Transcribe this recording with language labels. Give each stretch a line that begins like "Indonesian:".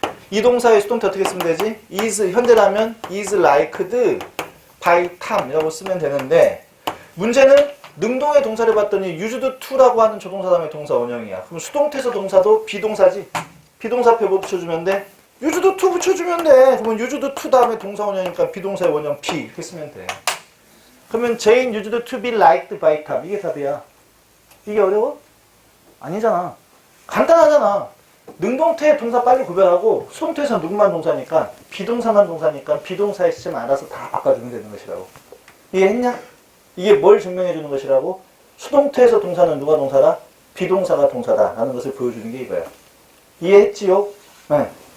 Korean: 이 동사의 수동태 어떻게 쓰면 되지? is, 현재라면 is liked by Tom 이라고 쓰면 되는데 문제는 능동의 동사를 봤더니 used to라고 하는 조동사 다음에 동사 원형이야. 그럼 수동태에서 동사도 비동사지. 비동사표 뭐 붙여주면 돼? used to 붙여주면 돼. 그러면 used to 다음에 동사 원형이니까 비동사의 원형 be 이렇게 쓰면 돼.
English: 그러면 Jane used to be liked by Tom.
Korean: 이게 답이야. 이게 어려워? 아니잖아. 간단하잖아. 능동태 동사 빨리 구별하고 수동태에서 누구만 동사니까 비동사만 동사니까 비동사의 시점 알아서 다 바꿔주면 되는 것이라고. 이해했냐? 이게 뭘 증명해 주는 것이라고? 수동태에서 동사는 누가 동사다? 비동사가 동사다 라는 것을 보여주는 게 이거야. 이해했지요? 네.